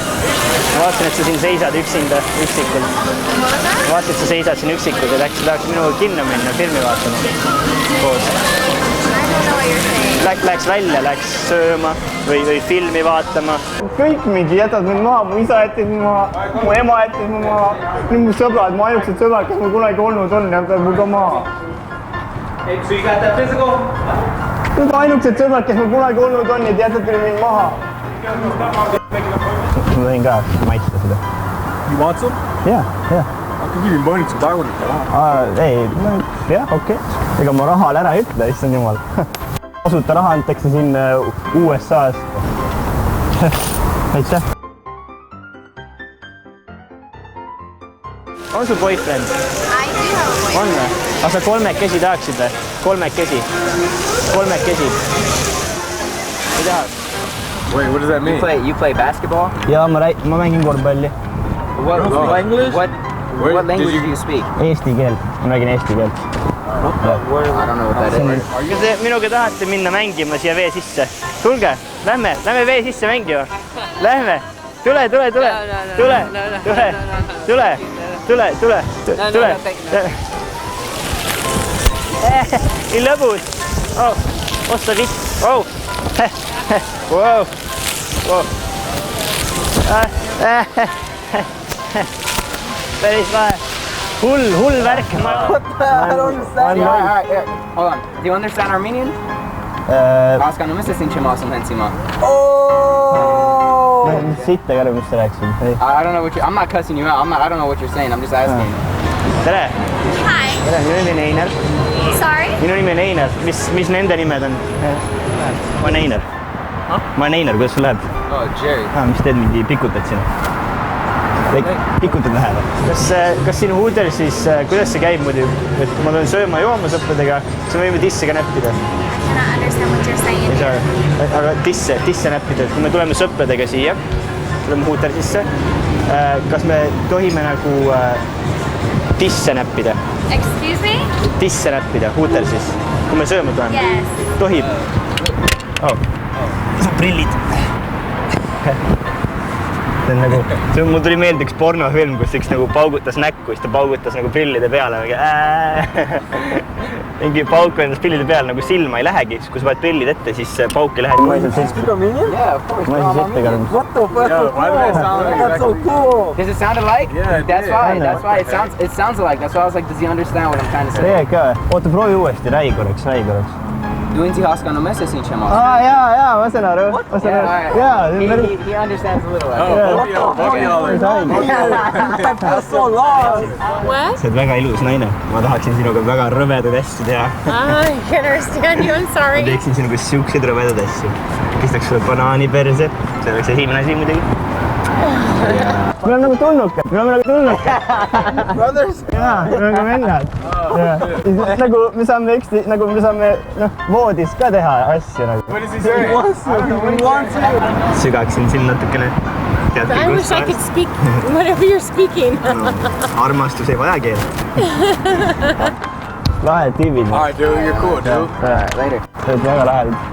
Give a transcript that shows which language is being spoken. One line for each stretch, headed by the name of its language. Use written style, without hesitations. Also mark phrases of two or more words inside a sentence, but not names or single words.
Estonian: Ma vaatasin, et sa siin seisad üksinda, üksikult. Ma vaatasin, et sa seisad siin üksikult ja äkki sa tahaks minuga kinno minna, filmi vaatama koos. Läks välja, läks sööma või filmi vaatama. Kõik mingi jätad mind maha, mu isa jättis mind maha, mu ema jättis mind maha. Nüüd mu sõbrad, mu ainukesed sõbrad, kes mul kunagi olnud on, jätavad mul ka maha.
English: Hey, so you got that physical?
Estonian: Nüüd ainukesed sõbrad, kes mul kunagi olnud on, et jätavad mind maha. Ma võin ka maitsta seda.
English: You want some?
Estonian: Jaa.
English: I can give you money to buy one if you want.
Estonian: Ei, jah, okei. Ega ma rahal ära ütle, issand jumal. Tasuta raha antakse siin USA-st. Aitäh. On sul boyfriend?
English: I do have a boyfriend.
Estonian: On või? Aga sa kolmekesi tahaksid või? Kolmekesi. Ei tahad?
English: Wait, what does that mean? You play basketball?
Estonian: Jaa, ma mängin korvpalli.
English: What language do you speak?
Estonian: Eesti keelt. Ma räägin eesti keelt.
English: I don't know what that is.
Estonian: Kas te minuga tahate minna mängima siia vee sisse? Tulge, lähme vee sisse mängima. Lähme. Tule. Nii lõbus. Osta vitt. Wow. Päris lahe. Hull värk.
English: I don't understand. Hold on. Do you understand Armenian? Aska, no mis siin Chimasun Hensima?
Estonian: Sitta ka, mis sa rääkisid.
English: I don't know what I'm not cussing you out. I don't know what you're saying. I'm just asking.
Estonian: Tere.
English: Hi.
Estonian: Tere, minu nimi on Einar.
English: Sorry?
Estonian: Minu nimi on Einar. Mis nende nimed on? Ma olen Einar. Ma olen Einar, kuidas sul läheb?
English: Oh, Jerry.
Estonian: Mis teed mingi pikutad siin? Pikutad vähe või? Kas siin Hootersis, kuidas see käib muidu? Et ma tulen sööma jooma sõpradega, siis me võime tisse ka näppida.
English: I cannot understand what you're saying.
Estonian: Aga tisse näppida, et kui me tuleme sõpradega siia, tuleme Hootersisse, kas me tohime nagu tisse näppida?
English: Excuse me?
Estonian: Tisse näppida Hootersis, kui me sööma tuleme?
English: Yes.
Estonian: Tohib? Prillid. see on nagu, mul tuli meelde üks pornofilm, kus üks nagu paugutas näkku, siis ta paugutas nagu prillide peale. Mingi pauk endas prillide peale nagu silma ei lähegi, siis kui sa paned prillid ette, siis pauk ei lähe.
English: Yeah, of course.
Estonian: Ma ei siis ette karanud.
English: What the fuck? That's so cool. Does it sound alike? Yeah, That's why it sounds alike. That's why I was like, does he understand what I'm trying to say?
Estonian: Tegelikult ka. Oota, proovi uuesti, räägi korraks. Dointi Haaska no mõttes siin šemas. Jaa, ma saan aru.
English: He understands a little. That's so long. What?
Estonian: Sa oled väga ilus naine. Ma tahaksin sinuga väga rõvedaid asju teha.
English: I can understand you, I'm
Estonian: Ma
English: sorry.
Estonian: teeksin sinuga siukseid rõvedaid asju. Pistaks sulle banaani perse. See oleks esimene asi muidugi. Me oleme nagu tulnukad.
English: Brothers?
Estonian: Jaa, me oleme vennad. Nagu me saame voodis ka teha asju nagu.
English: What is he saying? He wants it.
Estonian: Sügaksin siin natukene.
English: I wish I could speak whatever you're speaking.
Estonian: Armastus ei vaja keelt. Lahed tüübid.
English: All right, dude, you're cool, dude. Later.
Estonian: Sa oled väga lahed.